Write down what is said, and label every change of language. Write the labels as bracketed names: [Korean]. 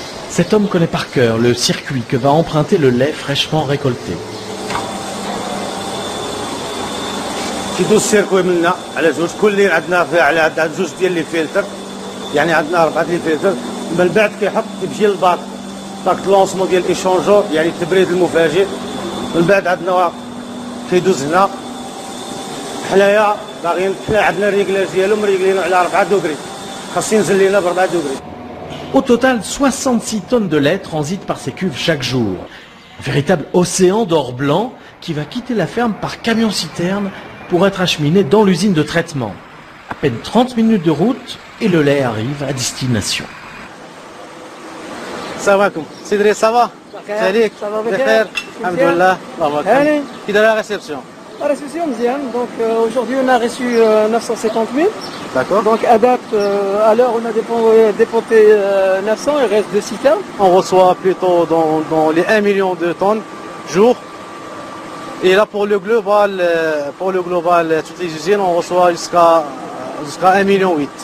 [French] Cet homme connaît par cœur le circuit que va emprunter le lait fraîchement récolté. [Arabic] كيدوز السيركوي منا على زوج كل ليل عندنا على زوج ديال لي فلتر يعني عندنا 4 لي فلتر من بعد كيحط تجي للباك لونسمون ديال ايشونجور يعني التبريد المفاجئ. من بعد عندنا كيدوز هنا حنايا باغيين حنا عندنا الريكلاج ديالو مريكلينو على 4 دوغري خاص ينزل لينا ب 4 دوغري. [French] Au total, 66 tonnes de lait transitent par ces cuves chaque jour. Un véritable océan d'or blanc qui va quitter la ferme par camion-citerne pour être acheminé dans l'usine de traitement. À peine 30 minutes de route et le lait arrive à destination. [Arabic] السلام عليكم سي دريس صافا عليك بخير الحمد لله الله اكبر. كي داير لا ريسبسيون؟ [French] La réception, Mzian. Donc aujourd'hui on a reçu 950 000. D'accord. Donc à date, à l'heure on a déponté 900, il reste 2 citernes. On reçoit plutôt dans les 1 million de tonnes jour. Et là pour le global, toutes les usines, on reçoit jusqu'à 1,8 million.